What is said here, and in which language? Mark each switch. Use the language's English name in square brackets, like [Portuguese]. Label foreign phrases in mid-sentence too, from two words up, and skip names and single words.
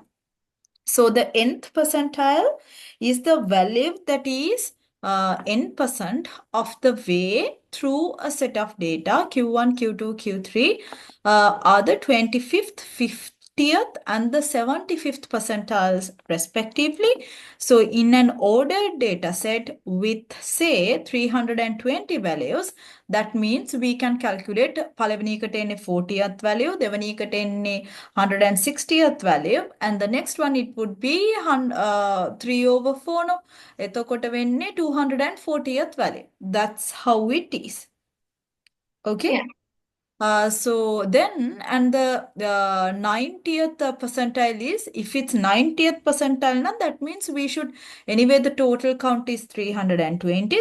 [English] So the nth percentile is the value that is n% of the way through a set of data Q1, Q2, Q3 are the 25th, 50th and the 75th percentiles respectively. So in an ordered data set with say 320 values, that means we can calculate [Sinhala] පළවෙනි එකට එන්නේ [English] 40th value, [Sinhala] දෙවෙනි එකට එන්නේ [English] 160th value, and the next one it would be 3 over 4. No? [Sinhala] එතකොට වෙන්නේ [English] 240th value. That's how it is. Okay. Yeah. So then, and the 90th percentile is, if it's 90th percentile, now that means we should, anyway, the total count is 320.